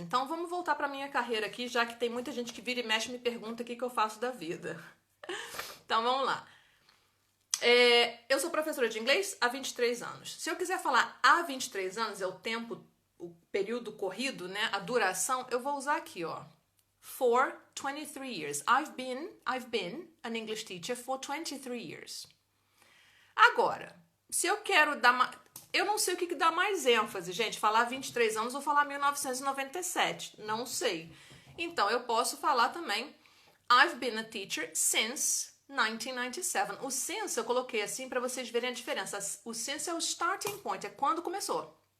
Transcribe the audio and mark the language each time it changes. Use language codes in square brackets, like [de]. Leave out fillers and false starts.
[pt] Então, vamos voltar para minha carreira aqui, já que tem muita gente que vira e mexe e me pergunta o que eu faço da vida. Então, vamos lá. Eu sou professora de inglês há 23 anos. Se eu quiser falar há 23 anos, é o tempo, o período corrido, né? A duração, eu vou usar aqui, ó. [en] For 23 years. I've been an English teacher for 23 years. [pt] Agora, se eu quero dar... Eu não sei o que dá mais ênfase, gente. Falar 23 anos ou falar 1997. Não sei. Então, eu posso falar também [en] I've been a teacher since 1997. [pt] O since eu coloquei assim para vocês verem a diferença. O since é o starting point, é quando começou.